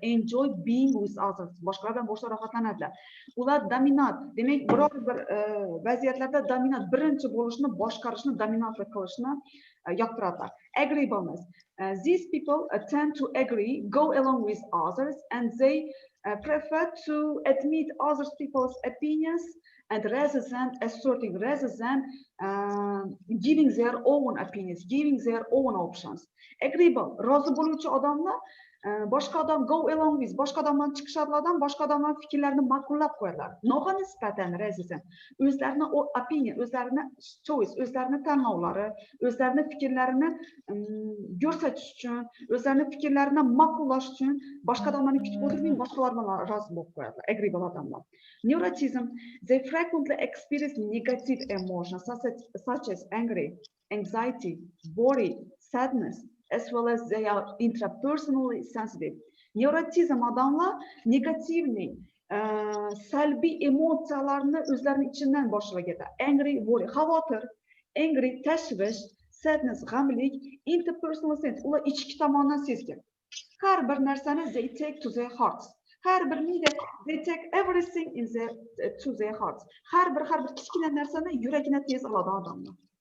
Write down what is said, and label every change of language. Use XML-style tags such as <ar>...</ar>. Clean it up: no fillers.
<en>Enjoy being with others,</en> <uz>boshqalar bilan bo'lishdan rohatlanadilar. Ular dominant, demak biror bir vaziyatlarda dominant, birinchi bo'lishni, boshqarishni, dominantlik qilishni yoqtiradilar. Agreeableness.</uz> <en>These people tend to agree, go along with others, and they prefer to admit other people's opinions and rather than asserting, rather than giving their own opinions, giving their own options.</en> <uz>Agreeable, rozi bo'luvchi odamlar boshqa odam</uz> <en>go along with,</en> <uz>boshqa odamdan chiqishadilardan, boshqa odamlar fikrlarini ma'qullab qo'yadilar. Noga nisbatan</uz> <en>rather than</en> <uz>o'zlarini opinion, o'zlarini choice, o'zlarini tanlovlari, o'zlarini fikrlarini ko'rsatish uchun, o'zlarini fikrlarini ma'qullash uchun boshqa odamlarni kutib o'tirmay, boshqalar bilan rozi bo'lib qo'yadilar. Agreeable odamlar.</uz> <en>Neuroticism, they frequently experience negative emotions such as anger, anxiety, worry, sadness, as well as they are intrapersonally sensitive.</en> <uz>Neurotizm odamlar negativni, salbiy emotsiyalarni o'zlarining ichidan boshlagan. Angry, worry, xavotir, angry, tashvish, sadness, g'amlik,</uz> <en>interpersonal sense,</en> <uz>ular ichki tomondan sezgan. Har bir narsani</uz> <en>they take to their hearts.</en> <uz>Har bir miyda</uz> <en>they take everything in to their hearts.</en> <uz>Har bir kichkina narsani yuragina tez oladi odamlar.</uz>